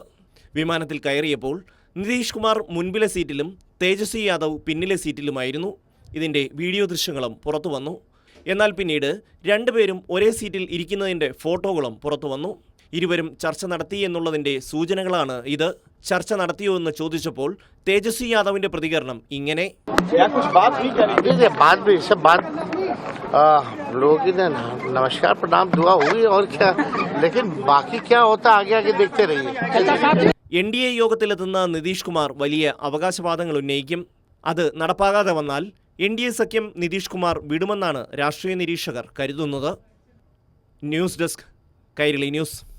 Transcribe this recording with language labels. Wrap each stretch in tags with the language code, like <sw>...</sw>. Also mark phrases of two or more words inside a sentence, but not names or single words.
<ml>വിമാനത്തിൽ കയറിയപ്പോൾ നിതീഷ് കുമാർ മുൻപിലെ സീറ്റിലും തേജസ്വി യാദവ് പിന്നിലെ സീറ്റിലുമായിരുന്നു. ഇതിൻ്റെ വീഡിയോ ദൃശ്യങ്ങളും പുറത്തു വന്നു. എന്നാൽ പിന്നീട് രണ്ടുപേരും ഒരേ സീറ്റിൽ ഇരിക്കുന്നതിൻ്റെ ഫോട്ടോകളും പുറത്തു വന്നു. ഇരുവരും ചർച്ച നടത്തി എന്നുള്ളതിൻ്റെ സൂചനകളാണ് ഇത്. ചർച്ച നടത്തിയോ എന്ന് ചോദിച്ചപ്പോൾ തേജസ്വി യാദവിന്റെ പ്രതികരണം ഇങ്ങനെ:</ml> <hi>नमस्कार प्रणाम दुआ हुई और क्या, लेकिन बाकी क्या होता आगे आगे देखते रहिए.</hi> <ml>NDA യോഗത്തിലെത്തുന്ന നിതീഷ് കുമാർ വലിയ അവകാശവാദങ്ങൾ ഉന്നയിക്കും. അത് നടപ്പാകാതെ വന്നാൽ NDA സഖ്യം നിതീഷ് കുമാർ വിടുമെന്നാണ് രാഷ്ട്രീയ നിരീക്ഷകർ കരുതുന്നത്. ന്യൂസ് ഡെസ്ക്, കൈരളി ന്യൂസ്.</ml>